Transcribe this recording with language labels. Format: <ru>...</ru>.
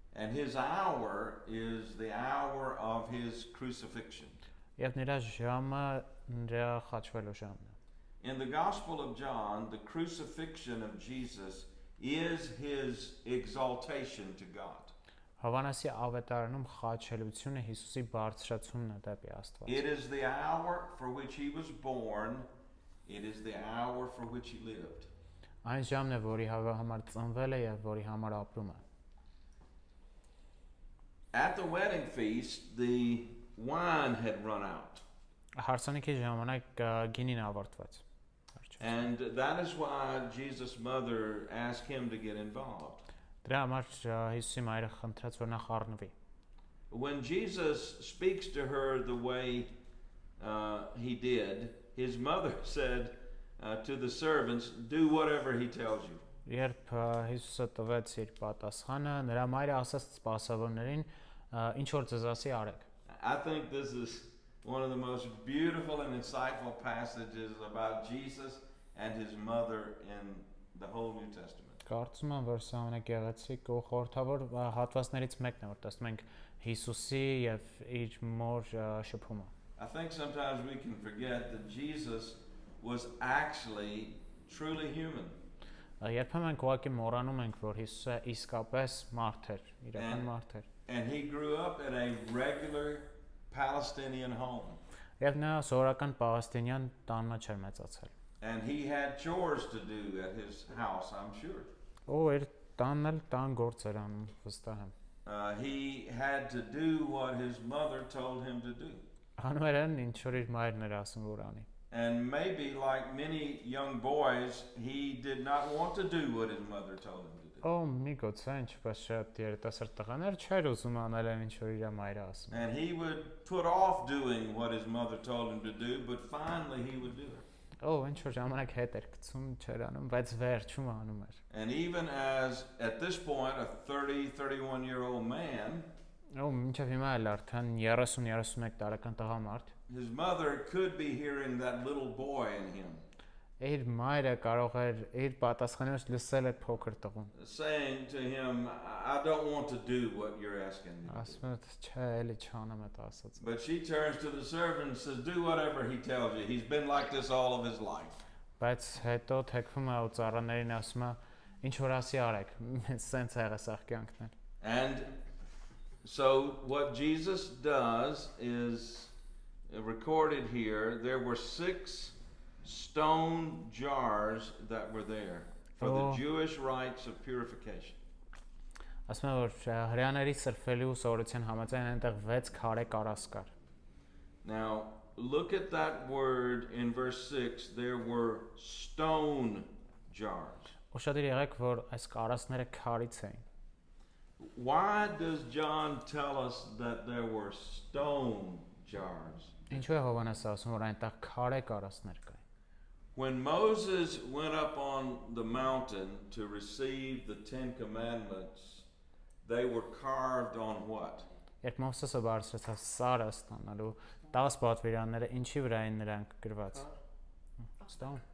<en>And his hour is the hour of his crucifixion.</en> <hy>Եվ նրա ժամը նրա խաչվելու ժամն է։</hy> <en>In the Gospel of John, the crucifixion of Jesus is his exaltation to God.</en> <hy>Հովհաննեսի ավետարանում խաչելությունը Հիսուսի բարձրացումն է դեպի Աստված։</hy> <en>It is the hour for which he was born, it is the hour for which he lived.</en> <hy>Այն ժամն է, որի համար ծնվել է եւ որի համար ապրում է։</hy> <en>At the wedding feast, the wine had run out.</en> <hy>Հարսանիքի ժամանակ գինին ավարտվեց։</hy> <en>And that is why Jesus' mother asked him to get involved.</en> <hy>Դրա համար Հիսուսի մայրը խնդրեց, որ նա խառնվի։</hy> <en>When Jesus speaks to her the way he did, his mother said to the servants, "Do whatever he tells you."</en> <hy>Երբ Հիսուսը տվեց իր պատասխանը, նրա մայրը ասաց սպասավորներին, ինչ որ ձեզ ասի արեք։</hy> <en>I think this is one of the most beautiful and insightful passages about Jesus and his mother in the whole New Testament.</en> <hy>Կարծում եմ, որ սա ամենագեղեցիկ ու խորհրդավոր հատվածներից մեկն է, որ տեսնում ենք Հիսուսի եւ իր մոր շփումը։</hy> <en>I think sometimes we can forget that Jesus was actually truly human.</en> <hy>Երբեմն մենք ուղղակի մոռանում ենք, որ Հիսուսը իսկապես մարդ էր, իրական մարդ էր։</hy> <en>And he grew up in a regular Palestinian home.</en> <hy>Եվ նա սովորական պաղեստինյան տան մեջ էր մեծացել։</hy> <en>And he had chores to do at his house, I'm sure.</en> <hy>Ու իր տանն էլ տան գործ էր անում, վստահ եմ։</hy> <en>He had to do what his mother told him to do.</en> <hy>Անում էր այն, ինչ որ իր մայրն էր ասում, որ անի։</hy> <en>And maybe like many young boys, he did not want to do what his mother told him to do.</en> <hy>Օ, միգուցե ինչպես շատ երիտասարդ տղաներ չէր ուզում անել այն, ինչ որ իր մայրը ասում։</hy> <en>And he would put off doing what his mother told him to do, but finally he would do it.</en> <hy>Օ, ինչ որ ժամանակ հետ էր գցում, չէր անում, բայց վերջում անում էր։</hy> <en>And even as at this point a 31-year-old man,</en> <hy>Օ, մինչև հիմա էլ արդեն 30-31 տարեկան տղամարդ,</hy> <en>his mother could be hearing that little boy in him</en> <hy>իր մայրը կարող էր իր պատասխանից լսել այդ փոքր տղուն։</hy> <en>saying to him, I don't want to do what you're asking me to do.</en> <hy>Ասում է, չէ, էլի չանեմ այդ ասած։</hy> <en>But she turns to the servant and says, do whatever he tells you. He's been like this all of his life.</en> <hy>Բայց հետո թեքվում է ու ծառաներին ասում է, ինչ որ ասի արեք, սենց եղա սաղ կյանքն էլ։</hy> <en>And so what Jesus does is recorded here. There were 6 stone jars that were there for the Jewish rites of purification.</en> <hy>Ասում է, որ հրեաների սրբելու սովորության համաձայն այնտեղ 6 քարե կարաս կար։</hy> <en>Now, look at that word in verse 6. There were stone jars.</en> <hy>Ուշադիր եղեք, որ այս կարասները քարից էին։</hy> <en>Why does John tell us that there were stone jars?</en> <hy>Ինչու է Հովհաննեսը ասում, որ այնտեղ քարե կարասներ կային։</hy> <en>When Moses went up on the mountain to receive the 10 commandments, they were carved on what?</en> <hy>Երբ Մովսեսը բարձրացավ Սարը ստանալու 10 պատվիրանները ինչի վրա էին նրանք գրված։ Stone։</hy>